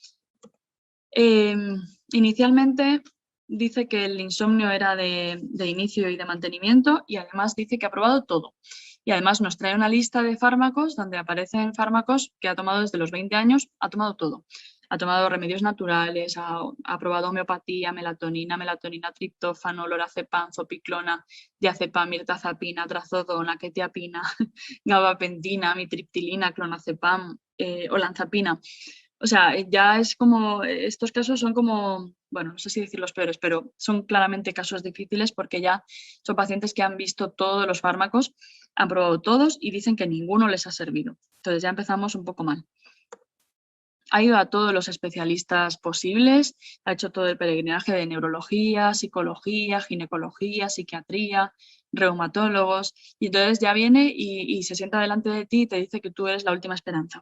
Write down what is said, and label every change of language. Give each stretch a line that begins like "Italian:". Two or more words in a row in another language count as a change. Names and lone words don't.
Spanish: Inicialmente dice que el insomnio era de inicio y de mantenimiento y además dice que ha probado todo. Y además nos trae una lista de fármacos donde aparecen fármacos que ha tomado desde los 20 años, ha tomado todo. Ha tomado remedios naturales, ha probado homeopatía, melatonina, triptófano, lorazepam, zopiclona, diazepam, mirtazapina, trazodona, quetiapina, gabapentina, mitriptilina, clonazepam, olanzapina. O sea, ya es como, estos casos son como, bueno, no sé si decir los peores, pero son claramente casos difíciles porque ya son pacientes que han visto todos los fármacos, han probado todos y dicen que ninguno les ha servido. Entonces ya empezamos un poco mal. Ha ido a todos los especialistas posibles, ha hecho todo el peregrinaje de neurología, psicología, ginecología, psiquiatría, reumatólogos, y entonces ya viene y se sienta delante de ti y te dice que tú eres la última esperanza.